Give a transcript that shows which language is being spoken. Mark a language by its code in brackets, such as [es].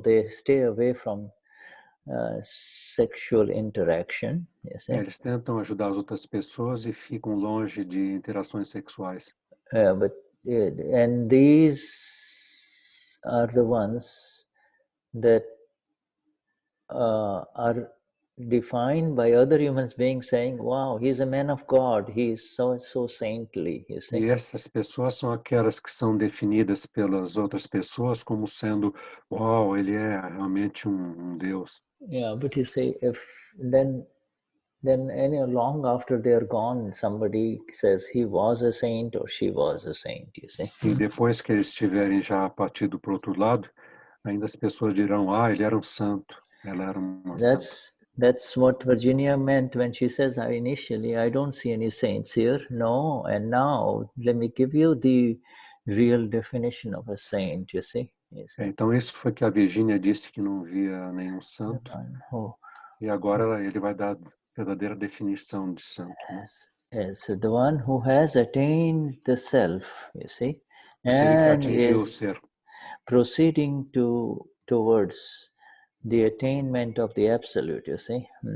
[en] They stay away from sexual interaction. You see? [pt] Eles tentam ajudar as outras pessoas e ficam longe de interações sexuais. [en] And these are the ones that are defined by other humans beings saying, wow, he's a man of God, he's so saintly, you see. [pt] E essas pessoas são aquelas que são definidas pelas outras pessoas como sendo, uau, ele é realmente um Deus. [en] Yeah, but you see, if then long after they're gone, somebody says he was a saint or she was a saint, you see. [pt] E depois que eles estiverem já partido para o outro lado, ainda as pessoas dirão, ele era um santo, ela era uma santa. [en] That's what Virginia meant when she says, initially, I don't see any saints here. No, and now, let me give you the real definition of a saint, you see. [pt] Então, isso foi que a Virginia disse que não via nenhum santo. E agora ele vai dar a verdadeira definição de santo. [en] Yes, so the one who has attained the self, you see, and is proceeding towards the attainment of the absolute, you see.